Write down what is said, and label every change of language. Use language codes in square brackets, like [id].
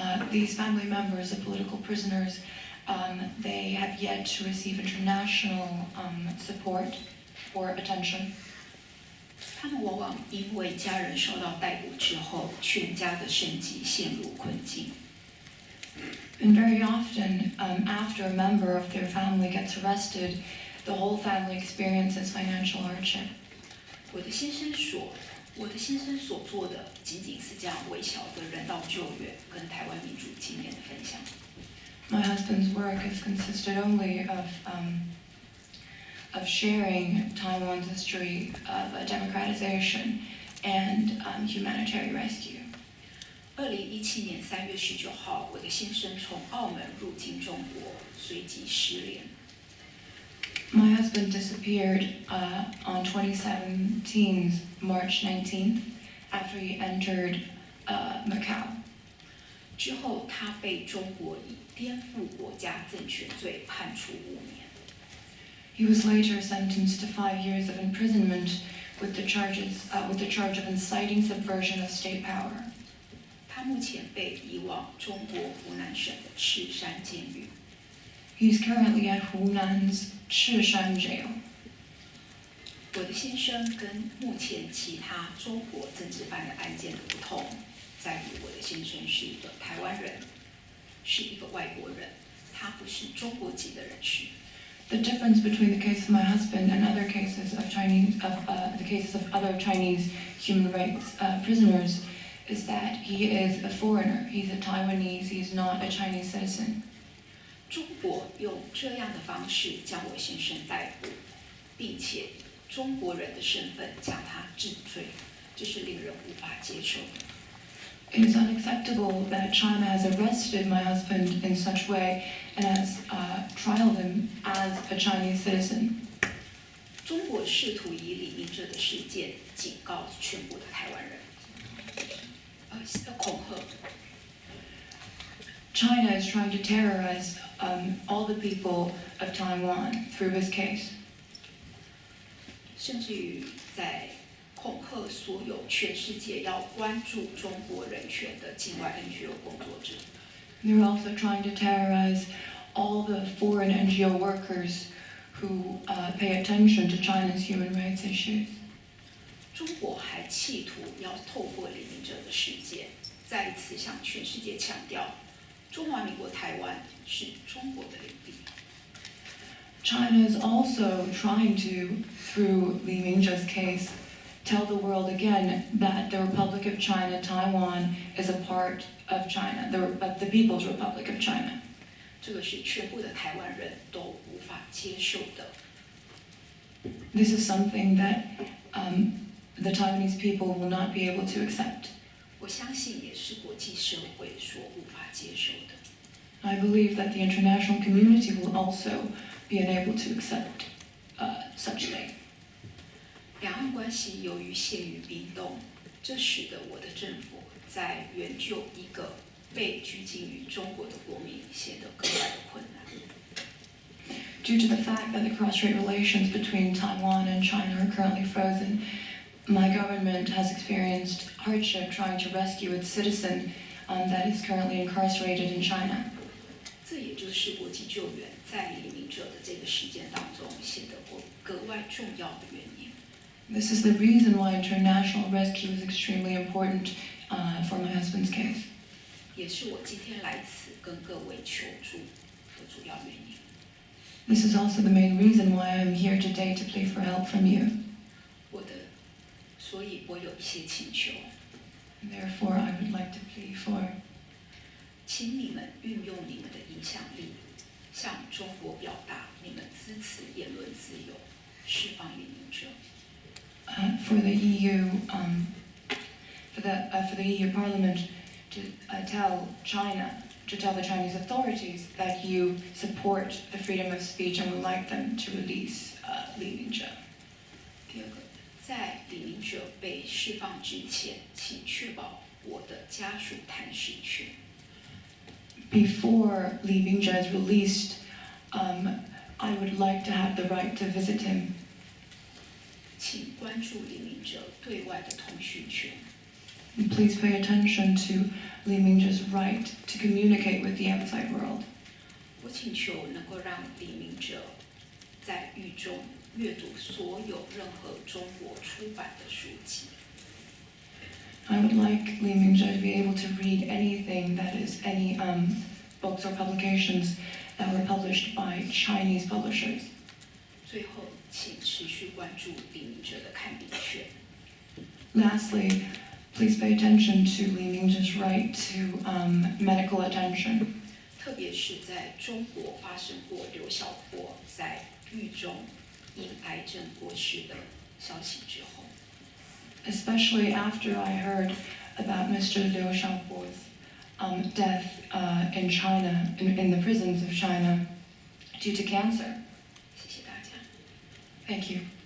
[en] These family members of political prisoners, they have yet to receive international support or attention. [zh] 他们往往因为家人受到逮捕之后，全家的生计陷入困境。 [en] And very often, after a member of their family gets arrested, the whole family experiences financial hardship. [zh] 我的先生所做的仅仅是这样微小的人道救援跟台湾民主经验的分享。 [en] My husband's work has consisted only of sharing Taiwan's history of democratization and humanitarian rescue. [zh] 2017年3月19号，我的先生从澳门入境中国，随即失联。 [en] My husband disappeared on 2017's March 19th after he entered Macau. [zh] 之后，他被中国以颠覆国家政权罪判处5年。 [en] He was later sentenced to 5 years of imprisonment with the charge of inciting subversion of state power. [zh] 他目前被移往中国湖南省的赤山监狱。 [en] He's currently at Hunan's Chishan Jail. [zh] 我的先生跟目前其他中国政治犯的案件的不同，在于我的先生是一个台湾人，是一个外国人，他不是中国籍的人士。 [en] The difference between the case of my husband and other cases of the cases of other Chinese human rights prisoners is that he is a foreigner. He's a Taiwanese. He's not a Chinese citizen. [zh] 中国用这样的方式将我先生逮捕，并且以中国人的身份将他治罪，这是令人无法接受的。 [en] It is unacceptable that China has arrested my husband in such way and has trialed him as a Chinese citizen. [zh] 中国试图以李明哲的事件警告全部的台湾人，恐吓。 [en] China is trying to terrorize all the people of Taiwan through his case. [zh] 甚至于在恐吓所有全世界要关注中国人权的境外 NGO 工作者。 [en] They're also trying to terrorize all the foreign NGO workers who pay attention to China's human rights issues. [zh] 中国还企图要透过李明哲的事件，再一次向全世界强调，中华民国台湾是中国的领地。 [en] China is also trying to, through Li Mingzhe's case, tell the world again that the Republic of China, Taiwan, is a part of China, the People's Republic of China. [zh] 这个是全部的台湾人都无法接受的。 [en] This is something that the Taiwanese people will not be able to accept. [zh] 我相信也是国际社会所无法接受的。 [en] I believe that the international community will also be unable to accept such thing. [zh] 两岸关系由于陷于冰冻，这使得我的政府在援救一个被拘禁于中国的国民显得格外的困难。 [en] Due to the fact that the cross-strait relations between Taiwan and China are currently frozen, my government has experienced hardship trying to rescue its citizen that is currently incarcerated in China. [zh] 这也就是国际救援在李明哲的这个事件当中显得格外重要的原因。 [en] This is the reason why international rescue is extremely important for my husband's case. [zh] 也是我今天来此跟各位求助的主要原因。 [en] This is also the main reason why I'm here today to plead for help from you. [zh] 所以我有一些请求。 [en] Therefore, I would like to plead for. [zh] 请你们运用你们的影响力，向中国表达你们支持言论自由，释放李明哲。 [en] For the EU, for the EU Parliament to tell the Chinese authorities that you support the freedom of speech and would like them to release Li Mingzhe. [zh] 第二个，在李明哲被释放之前，请确保我的家属探视权。 [en] before Li Mingjia is released, I would like to have the right to visit him. [zh] 请关注李明哲对外的通讯权。 [en] And please pay attention to Li Mingjia's right to communicate with the outside world. [zh] 我请求能够让李明哲在狱中阅读所有任何中国出版的书籍。 [en] I would like Li Mingjia to be able to read anything that is any books or publications that were published by Chinese publishers. [zh] 最后，请持续关注李明哲的看病权。 [en] Lastly, please pay attention to Li Mingjia's right to medical attention. [zh] 特别是在中国发生过刘晓波在狱中因癌症过世的消息之后， [en] Especially after I heard about Mr. Liu Xiaobo's death in China, in the prisons of China, due to cancer. [zh] 谢谢大家。 [en] Thank you.